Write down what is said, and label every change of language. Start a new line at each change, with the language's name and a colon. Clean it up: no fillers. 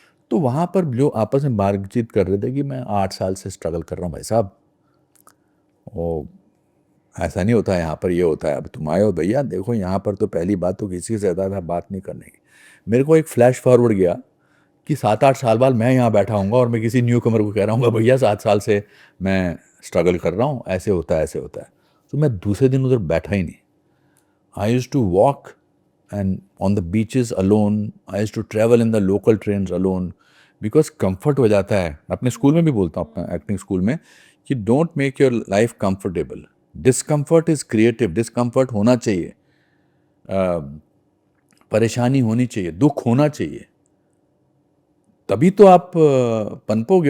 Hindi: तो वहाँ पर जो आपस में बातचीत कर रहे थे कि मैं 8 साल से स्ट्रगल कर रहा हूँ भाई साहब, वो ऐसा नहीं होता है, यहाँ पर ये होता है। अब तुम आए हो भैया, देखो यहाँ पर तो पहली बात तो किसी से ज़्यादा बात नहीं करने की। मेरे को एक फ्लैश फॉरवर्ड गया कि 7-8 साल बाद मैं यहाँ बैठा हूँगा और मैं किसी न्यू कमर को कह रहा हूँ भैया 7 साल से मैं स्ट्रगल कर रहा हूँ, ऐसे होता है ऐसे होता है। तो मैं दूसरे दिन उधर बैठा ही नहीं।
English: I used to walk and on the beaches alone. I used to travel in the local trains alone because comfort
Hindi: हो जाता है। अपने स्कूल में भी बोलता हूँ, अपना एक्टिंग स्कूल में, कि
English: Don't make your life comfortable, discomfort is creative.
Hindi: Discomfort होना चाहिए, परेशानी होनी चाहिए, दुख होना चाहिए, तभी तो आप पनपोगे।